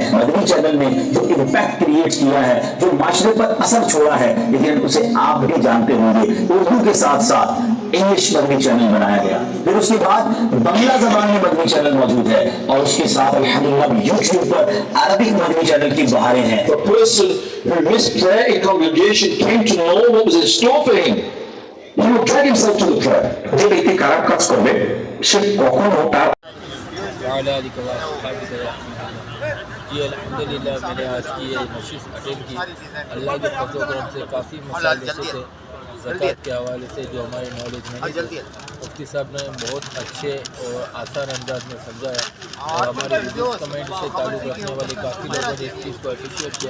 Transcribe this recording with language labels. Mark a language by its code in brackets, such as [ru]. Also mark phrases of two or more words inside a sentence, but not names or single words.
[ur] مدنی چینل نے جو [en] impact create [ur] کیا ہے، جو معاشرے پر اثر چھوڑا ہے، لیکن اسے آپ بھی جانتے ہوں گے. اردو کے ساتھ ساتھ انگلش مدنی چینل بنایا گیا، پھر اس کے بعد بنگلہ زبان میں مدنی چینل موجود ہے، اور اس کے ساتھ الحمدللہ یوٹیوب پر عربک مدنی چینل کی بہاریں ہیں. [en] A person who missed prayer in congregation came to know what was in store for him. He would drag himself to the prayer. [bn] যে ব্যক্তি খারাপ কাজ করবে সে কখনো তার [ur] جی الحمدللہ میں نے آج کی یہ نشست اٹینڈ کی. اللہ کے فضل و کرم سے کافی مسائل ایسے تھے زکوٰۃ کے حوالے سے جو ہمارے نالج میں نہیں تھے. مفتی صاحب نے بہت اچھے اور آسان انداز میں سمجھایا، اور ہمارے [en] religious community [ur] سے تعلق رکھنے والے کافی لوگوں نے اس چیز کو اپریشیٹ کیا.